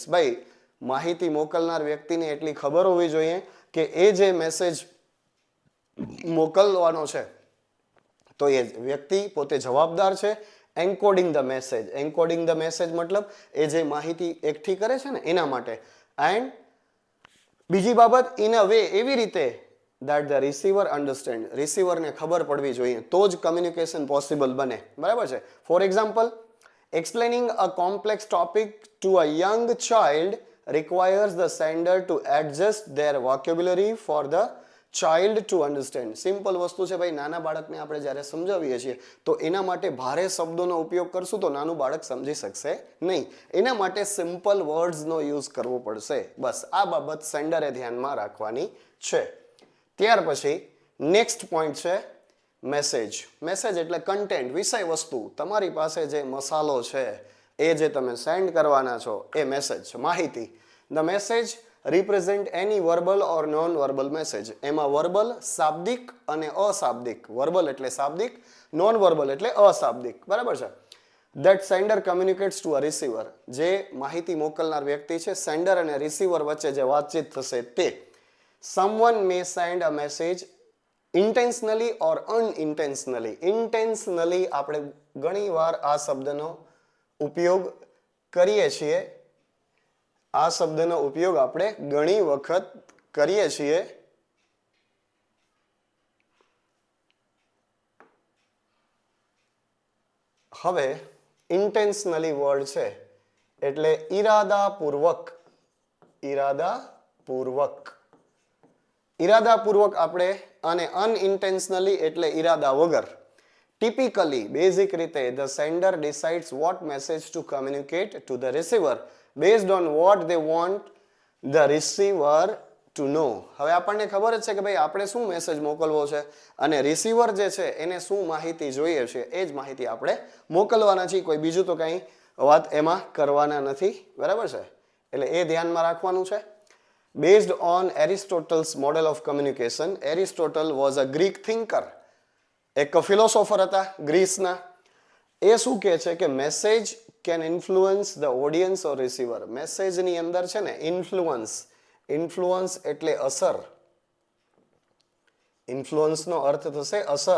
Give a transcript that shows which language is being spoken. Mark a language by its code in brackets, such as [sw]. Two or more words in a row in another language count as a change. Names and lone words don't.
[gu] ભાઈ, માહિતી મોકલનાર વ્યક્તિને એટલી ખબર હોવી જોઈએ કે એ જે મેસેજ મોકલવાનો છે તો એ વ્યક્તિ પોતે જવાબદાર છે. [en] encoding the message. encoding the message [gu] મતલબ એ જે માહિતી એકઠી કરે છે ને એના માટે. [en] એન્ડ [gu] બીજી બાબત, [en] in a way, [gu] એવી રીતે [en] that the receiver understand. [gu] રિસીવરને ખબર પડવી જોઈએ તો જ કમ્યુનિકેશન પોસિબલ બને, બરાબર છે. [en] for example, explaining a complex topic to a young child requires the sender to adjust their vocabulary for the child to understand. [gu] સિમ્પલ વસ્તુ છે ભાઈ, નાના બાળકને આપણે જ્યારે સમજાવીએ છીએ તો એના માટે ભારે શબ્દોનો ઉપયોગ કરશું તો નાનું બાળક સમજી શકશે નહીં. એના માટે સિમ્પલ વર્ડ્સનો યુઝ કરવો પડશે. બસ આ બાબત સેન્ડરે ધ્યાનમાં રાખવાની છે. ત્યાર પછી [en] next point [gu] છે મેસેજ. મેસેજ એટલે કન્ટેન્ટ, વિષય વસ્તુ. તમારી પાસે જે મસાલો છે એ જે તમે સેન્ડ કરવાના છો એ મેસેજ છે, માહિતી. [en] The message represent any verbal or non-verbal message. [gu] એમાં વર્બલ, શાબ્દિક અને અશાબ્દિક. વર્બલ એટલે શાબ્દિક, નોન-વર્બલ એટલે અશાબ્દિક. બરાબર છે? [en] That sender communicates to a receiver. [gu] જે માહિતી મોકલનાર વ્યક્તિ છે, સેન્ડર અને રિસીવર વચ્ચે જે વાતચીત થશે તે. [en] Someone may send a message intentionally or unintentionally. [gu] Intentionally આપણે ઘણીવાર આ શબ્દનો ઉપયોગ કરીએ છીએ. આ શબ્દનો ઉપયોગ આપણે ઘણી વખત કરીએ છીએ. હવે ઇન્ટેન્શનલી વર્ડ છે એટલે ઈરાદાપૂર્વક. ઈરાદાપૂર્વક આપણે, અને અનઇન્ટેન્શનલી એટલે ઈરાદા વગર. ટિપિકલી, બેઝિક રીતે, [en] the sender decides what message to communicate to the receiver based on what they want the receiver to know. [gu] હવે આપણને ખબર જ છે કે ભાઈ આપણે શું મેસેજ મોકલવો છે અને રિસીવર જે છે એને શું માહિતી જોઈએ છે એ જ માહિતી આપણે મોકલવાના છીએ. કોઈ બીજું તો કંઈ વાત એમાં કરવાના નથી. બરાબર છે? એટલે એ ધ્યાનમાં રાખવાનું છે. [en] Based on Aristotle's model of communication, Aristotle was a Greek thinker. [gu] એક ફિલોસોફર હતા ગ્રીસના. એ શું કહે છે કે [en] message can influence the audience or receiver. [gu] મેસેજની અંદર છે ને ઇન્ફ્લુઅન્સ એટલે અસર. ઇન્ફ્લુઅન્સનો અર્થ થશે અસર.